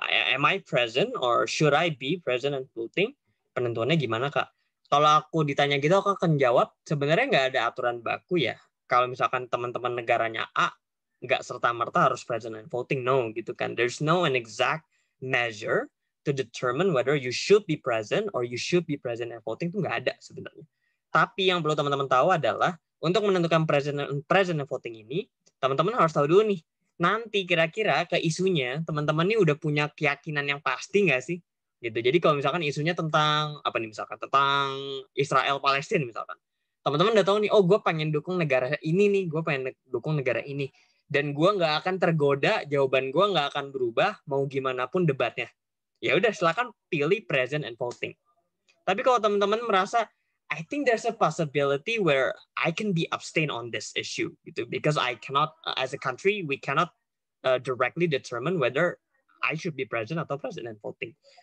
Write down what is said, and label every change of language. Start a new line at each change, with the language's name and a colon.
English: Am I present or should I be present and voting?
Indonesian: Penentuannya gimana, Kak? Kalau aku ditanya gitu, aku akan jawab sebenarnya nggak ada aturan baku ya. Kalau misalkan teman-teman negaranya A, nggak serta-merta harus present and voting, no gitu kan.
English: There's no an exact measure to determine whether you should be present or you should be present and voting,
Indonesian: itu nggak ada sebenarnya. Tapi yang perlu teman-teman tahu adalah untuk menentukan present and voting ini, teman-teman harus tahu dulu nih, nanti kira-kira ke isunya teman-teman ini udah punya keyakinan yang pasti nggak sih? Gitu. Jadi kalau misalkan isunya tentang apa nih, misalkan tentang Israel Palestina misalkan, teman-teman udah tahu nih, oh gue pengen dukung negara ini nih, gue pengen dukung negara ini. Dan gue nggak akan tergoda, jawaban gue nggak akan berubah, mau gimana pun debatnya. Ya udah, silakan pilih present and voting. Tapi kalau teman-teman merasa,
English: I think there's a possibility where I can be abstain on this issue, gitu, because I cannot, as a country, we cannot directly determine whether I should be present atau present and voting.